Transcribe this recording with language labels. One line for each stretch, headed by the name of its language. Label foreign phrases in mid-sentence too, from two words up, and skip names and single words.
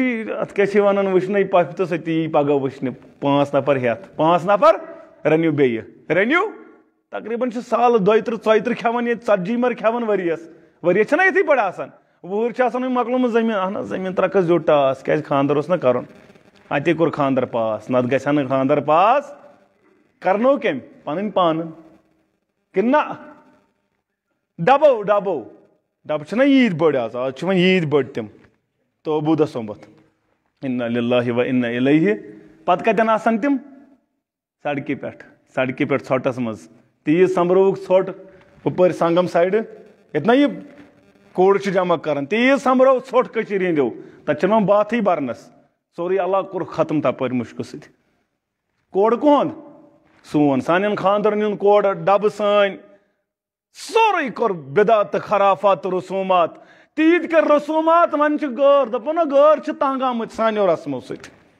Kashmiri: چھُے اتھ کیاہ چھِ ونان وٕچھنٕے پۄپھِ تہٕ سۄ تہِ یی پگہہ وٕچھنہِ 5 نفر ہٮ۪تھ 5 نفر رٔنِو بیٚیہِ رٔنِو تقریٖباً چھِ سالہٕ 32 34 کھٮ۪وان ییٚتہِ 40 مر کھٮ۪وان ؤریس چھنہ یِتھٕے پٲٹھۍ آسان وُہٕرۍ چھِ آسان وۄنۍ مۄکلومُت زٔمیٖن اہن حظ زٔمیٖن ترٛکس زیوٗٹھ ٹاس کیازِ خاندر اوس نہ کرُن اتے کوٚر خاندر پاس نتہٕ گژھِ ہا نہٕ خاندر پاس کرنو کٔمۍ پنٕنۍ پانہٕ کِنہٕ نہ ڈبو ڈبو ڈبہٕ چھِنہ عیٖد بٔڑ آز چھِ وۄنۍ عیٖد بٔڑ تِم توبوٗدہ سومبتھ
Arabic: انا للہ و انا الیہ
Kashmiri: پتہٕ کتٮ۪ن آسان تِم سڑکہِ پٮ۪ٹھ ژھۄٹس منٛز تیٖژ سمبرٲوُکھ ژھۄٹ ہُپٲرۍ سنگم سایڈٕ ییٚتہِ نہ یہِ کوڑ چھِ جمع کران تیٖژ سمبرٲو ژھۄٹ کٔشیٖرِ ہِنٛدیو تتہِ چھنہٕ وۄنۍ باتھٕے برنس سورُے علاقہٕ کوٚر ختم تپٲرۍ مُشکہٕ سۭتۍ کوڑ کُہُنٛد سون سانٮ۪ن خاندرن ہُنٛد کوڑ ڈبہٕ سٲنۍ سورُے کوٚر بدعت تہٕ خرافات تہٕ رسوٗمات تیٖتۍ کٔرۍ رسوٗمات وۄنۍ چھِ غٲر دپان نہ غٲر چھِ تنگ آمٕتۍ سانیو رسمو سۭتۍ